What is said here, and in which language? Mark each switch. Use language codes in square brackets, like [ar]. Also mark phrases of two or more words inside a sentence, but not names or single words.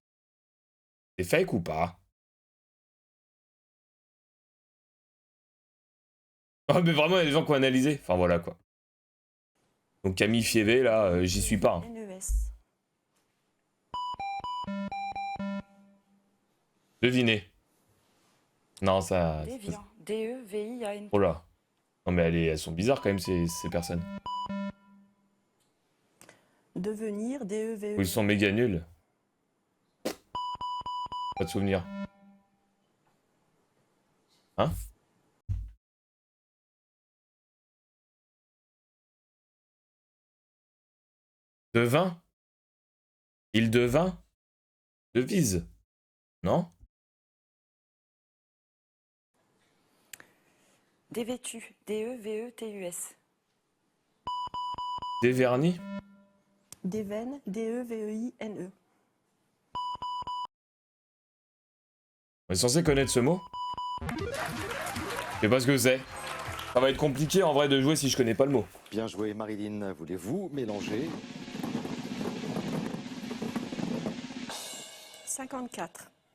[fr] C'est fake ou pas? Ah, mais vraiment, il y a des gens qui ont analysé. Enfin, voilà, quoi. Donc Camille Fievé, là, j'y suis pas. Hein. NES. Devinez. Non, ça... Déviant. D-E-V-I-A-N. Oh là. Non, mais elles sont bizarres, quand même, ces personnes. Devenir, DEVE. Ou ils sont méga nuls. Pas de souvenir. Hein? Devin? Il devint? Devise? Non? Dévêtu. D-E-V-E-T-U-S. Déverni? Deven, DEVEINE. On est censé connaître ce mot? Je sais pas ce que c'est. Ça va être compliqué en vrai de jouer si je connais pas le mot. Bien joué, Marilyn. Voulez-vous mélanger? 54.